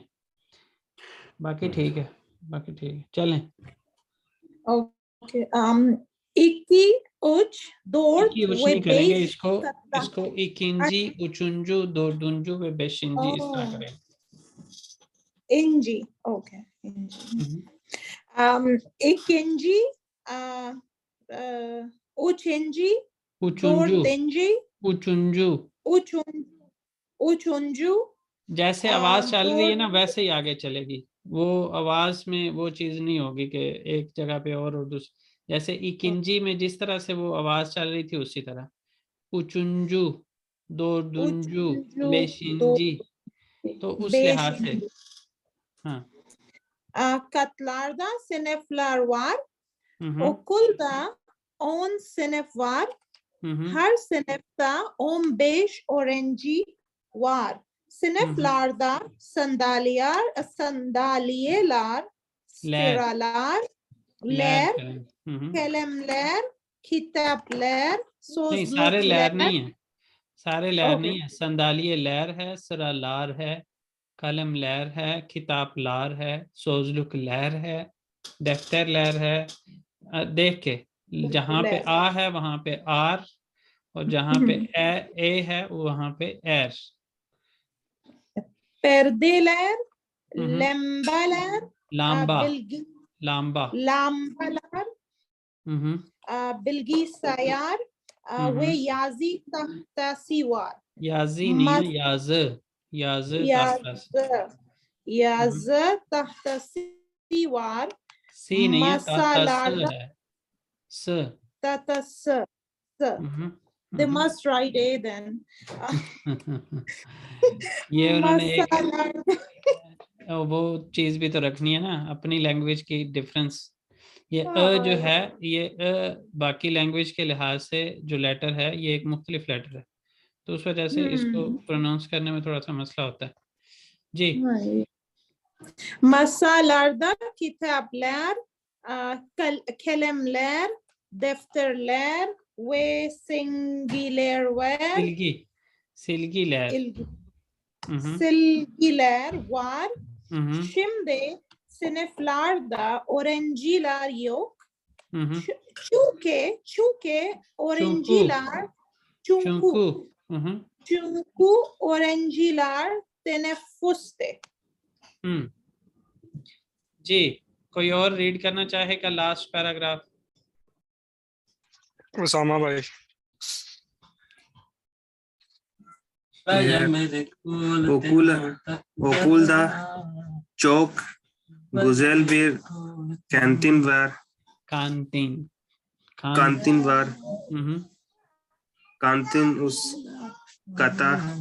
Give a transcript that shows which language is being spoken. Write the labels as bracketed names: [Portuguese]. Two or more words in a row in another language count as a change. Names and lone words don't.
[Hindi] बाकी ठीक है, बाकी ठीक है, चलें। [Turkish] ok iki üç dört [Hindi] इक्की उच नहीं करेंगे, इसको [Turkish] ikinci üçüncü dördüncü ve beşinci [Hindi] इस तरह करें। [Turkish] inci, ok inci. ikinci üçüncü üçüncü dördüncü üçüncü, üçüncü [Hindi] जैसे आवाज चल रही है ना वैसे ही आगे चलेगी। वो आवाज में वो चीज नहीं होगी कि एक जगह पे और दूसरी, जैसे इकिंजी में जिस तरह से वो आवाज चल रही थी उसी तरह। [Turkish] üçüncü dördüncü beşinci, [Hindi] तो उस लिहाज से हाँ। [Turkish] Katlarda sınıflar var. Okulda 10 sınıf var. Her sınıfta 15 öğrenci var. Sınıflarda sandalyeler, sıralar, ler, kalemler, kitaplar, [Hindi] नहीं सारे लहर [Turkish] sözlükler. [Hindi] नहीं है, सारे लहर नहीं है। संदालिये लहर है, सरा लार है, कलम लहर है, किताब लार है, सोजलुक लहर है, दफ्तर लहर है। देख के जहाँ पे आ है वहां पे आर, और जहाँ पे ए है वहां पे एर। [Turkish] Perdeler, lambalar, lamba, bilgi, lamba, lambalar, bilgisayar ve yazı tahtası var. [Hindi] याजी नहीं है, याज [Turkish] Yazı tahtası var. [Hindi] सी नहीं है, ताता स [Turkish] Masalarda [Hindi] है, स [Turkish] tahtası. [English] They must write A then. [Hindi] ये उन्होंने एक [Turkish] Masala. [Hindi] वो चीज भी तो रखनी है ना, अपनी लैंग्वेज की डिफरेंस। ये जो है, ये बाकी लैंग्वेज के लिहाज से जो लेटर है ये एक मुख्तलिफ लेटर है, तो उस वजह से इसको प्रोनाउंस करने में थोड़ा सा मसला होता है जी। [Turkish] Masalarda kitaplar, kalemler, defterler ve silgiler var. Silgiler. Silgiler var. Şimdi sınıflarda öğrenciler yok. Çünkü öğrenciler çünkü öğrenciler teneffüste. [Hindi] जी, कोई और रीड करना चाहेगा [English] last paragraph? [Hindi] उसामा भाई। [Turkish] Okulda çok güzel bir kantin var. Kantin var. Kantin üst kata.